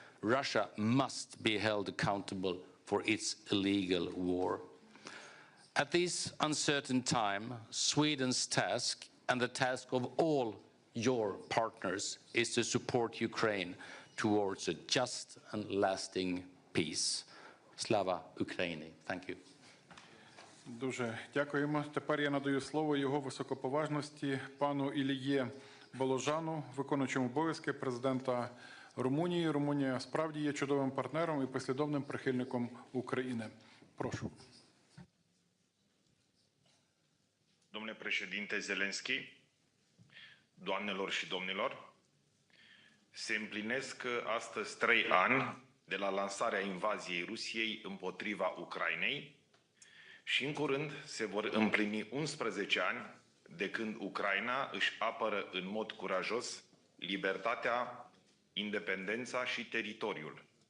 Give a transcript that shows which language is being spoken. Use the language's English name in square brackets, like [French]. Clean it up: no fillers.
[English] Russia must be held accountable for its illegal war. At this uncertain time, Sweden's task, and the task of all your partners, is to support Ukraine towards a just and lasting peace. [Ukrainian] Slava Ukraini. [English] Thank you. [Ukrainian] Дуже дякуємо. Тепер я надаю слово його високоповажності пану Іліє Боложану, виконуючому обов'язки президента Румунії. Румунія справді є чудовим партнером і послідовним прихильником України. Прошу. [Romanian] Domnule președinte Zelenski, doamnelor și domnilor, se împlinesc astăzi 3 ani de la lansarea invaziei Rusiei împotriva Ucrainei și în curând se vor împlini 11 ani de când Ucraina își apără în mod curajos libertatea, independența și teritoriul.